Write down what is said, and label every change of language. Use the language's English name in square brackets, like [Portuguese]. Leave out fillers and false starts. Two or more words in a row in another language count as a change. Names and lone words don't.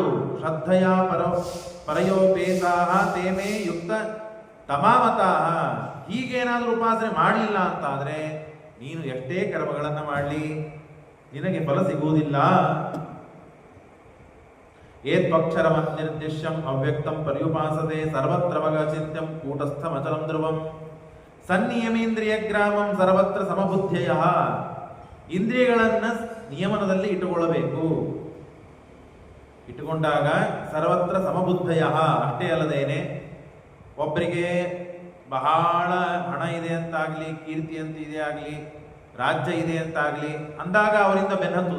[Sanskrit] ಶ್ರದ್ಧೆಯ ಪರಯೋಪೇತಾಹ ತೇಮೇ ಯುಕ್ತ ತಮಾಮತಾಹ. [Kannada] ಹೀಗೇನಾದರೂ ಉಪಾಸನೆ ಮಾಡಲಿಲ್ಲ ಅಂತಾದರೆ ನೀನು ಎಷ್ಟೇ ಕರ್ಮಗಳನ್ನು ಮಾಡಲಿ ನಿನಗೆ ಫಲ ಸಿಗುವುದಿಲ್ಲ. [Sanskrit] ಏತ್ವಕ್ಷರಮನಿರ್ದಿಶ್ಯಂ ಅವ್ಯಕ್ತಂ ಪರ್ಯುಪಾಸತೆ ಸರ್ವತ್ರ ಚಿಂತ್ಯಂ ಕೂಟಸ್ಥಮಚಲಂ ಧ್ರುವಂ ಸನ್ನಿಯಮೇಂದ್ರಿಯ ಗ್ರಾಮಂ ಸರ್ವತ್ರ ಸಮಬುದ್ಧಯ. [Kannada] ಇಂದ್ರಿಯಗಳನ್ನು ನಿಯಮನದಲ್ಲಿ ಇಟ್ಟುಕೊಳ್ಳಬೇಕು. ಇಟ್ಟುಕೊಂಡಾಗ [Sanskrit] ಸರ್ವತ್ರ ಸಮಬುದ್ಧಯ. [Kannada] ಅಷ್ಟೇ ಅಲ್ಲದೇನೆ ಒಬ್ಬರಿಗೆ ಬಹಳ ಹಣ ಇದೆ ಅಂತಾಗಲಿ, ಕೀರ್ತಿ ಅಂತ ಇದೆ ಆಗಲಿ, ರಾಜ್ಯ ಇದೆ ಅಂತಾಗಲಿ ಅಂದಾಗ ಅವರಿಂದ ಬೆನ್ನತ್ತುವುದು.